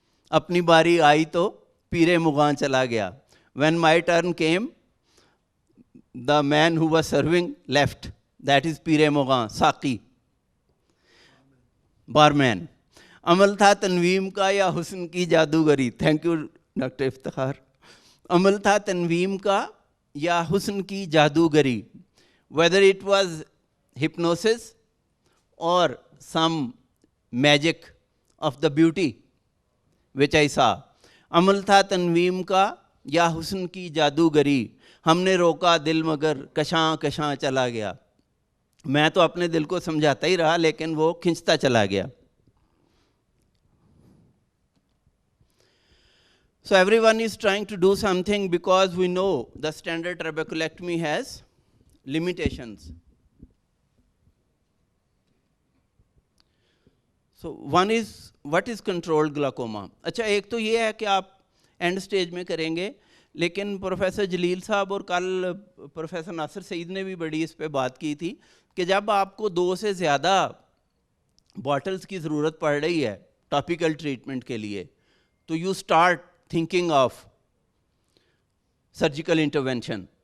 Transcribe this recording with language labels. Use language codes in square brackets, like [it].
[ur] اپنی باری آئی تو پیرے مغاں چلا گیا. [en] when my turn came the man who was serving left, that is [ur] پیرے مغاں ساقی بارمین. عمل تھا تنویم کا یا حسن کی جادوگری. [en] thank you [ur] doctor Iftikhar. عمل تھا تنویم کا یا حسن کی جادوگری. [en] whether it was hypnosis or some magic of the beauty which I saw. [ur] عمل تھا تنویم کا یا حسن کی جادوگری, ہم نے روکا دل مگر کشاں کشاں چلا گیا. میں تو اپنے دل کو سمجھاتا ہی رہا لیکن وہ کھنچتا چلا گیا. [en] So everyone is trying to do something because we know the standard trabeculectomy has limitations. So one is what is controlled glaucoma. [ur] اچھا ایک تو یہ ہے کہ آپ اینڈ سٹیج میں کریں گے, لیکن پروفیسر جلیل صاحب اور کل پروفیسر ناصر سعید نے بھی بڑی اس پہ بات کی تھی کہ جب آپ کو 2 سے زیادہ باٹلز کی ضرورت پڑ رہی ہے ٹاپیکل ٹریٹمنٹ کے لیے, تو [en] You start thinking of surgical intervention.